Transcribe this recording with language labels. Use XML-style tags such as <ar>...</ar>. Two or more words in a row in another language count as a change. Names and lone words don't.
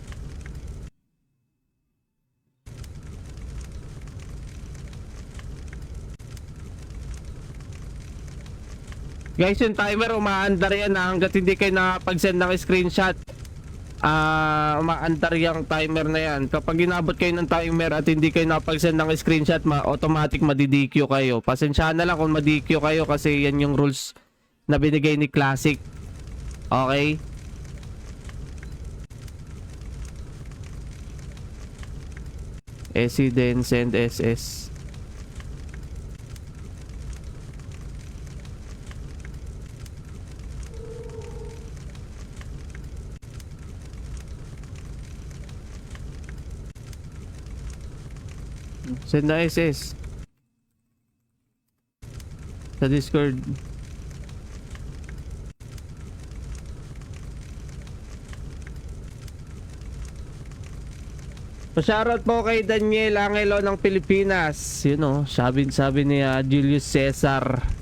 <tl>Guys, yung timer umaandar yan hanggat hindi kayo nakapag-send ng screenshot. Umaandar yung timer na yan. Kapag inabot kayo ng timer at hindi kayo nakapag-send ng screenshot, automatic madi-DQ kayo. Pasensyahan na lang kung madi-DQ kayo kasi yan yung rules na binigay ni Classic.</tl> <en>Okay? SC then send SS.</en> <tl>Send na SS sa Discord. Pa-shoutout po kay Daniel Angelo ng Pilipinas. Yun o, sabi ni Julius Cesar.</tl>